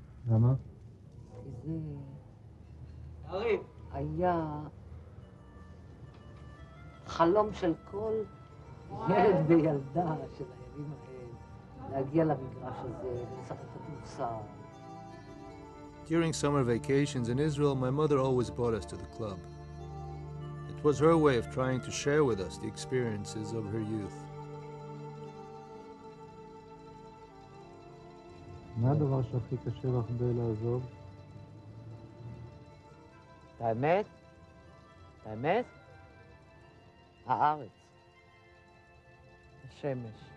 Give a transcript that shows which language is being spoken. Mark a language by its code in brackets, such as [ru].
[he] למה? כי זה... היה חלום של כל ילד וילדה של הימים האלה, להגיע למגרש הזה, לשחק כדורסל. [en] During summer vacations in Israel, my mother always brought us to the club. It was her way of trying to share with us the experiences of her youth. [he] מה הדבר שהכי קשה לך בלעזוב? האמת? הארץ. השמש.